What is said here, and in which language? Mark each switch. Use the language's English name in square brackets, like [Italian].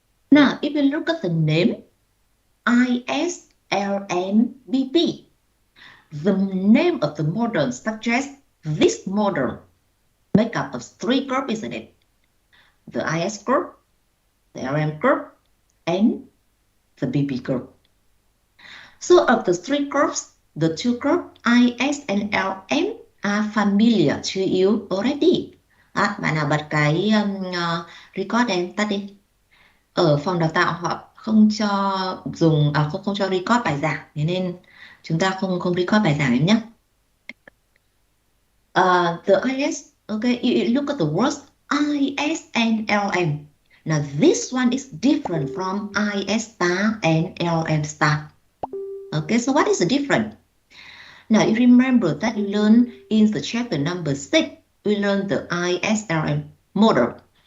[English] Now, if you look at the name ISLMBP, the name of the model suggests this model make up of three groups, isn't it? The IS group, the LM group, and the BP group. So of the three groups, the two groups IS and LM are familiar to you already. [Vietnamese] Bạn nào bật cái record em tắt đi. Ở phòng đào tạo họ không cho dùng không cho record bài giảng, thế nên chúng ta không record bài giảng em nhé. [English] The IS, okay, you look at the words IS and LM. Now this one is different from IS star and LM star. Okay, so what is the difference? Now you remember that you learned in the chapter number 6, we learned the ISLM model.